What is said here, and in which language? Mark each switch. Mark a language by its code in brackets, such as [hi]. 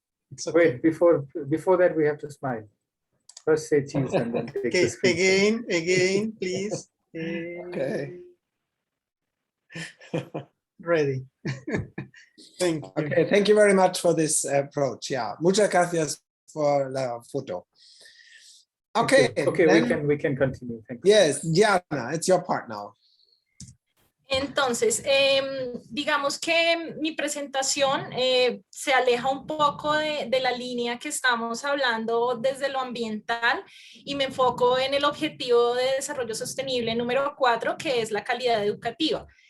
[en] It's okay. Wait, before that we have to smile. First say cheese and then take the screenshot. Again, please. Okay. Ready. Thank you. Okay, thank you very much for this approach. Yeah, [es] muchas gracias [en] for la photo. Okay, okay, then, we can continue. Thank you. Yes, Diana, it's your part now. [es] Entonces, digamos que mi presentación se aleja un poco de la línea que estamos hablando desde lo ambiental y me enfoco en el objetivo de desarrollo sostenible número 4, que es la calidad educativa.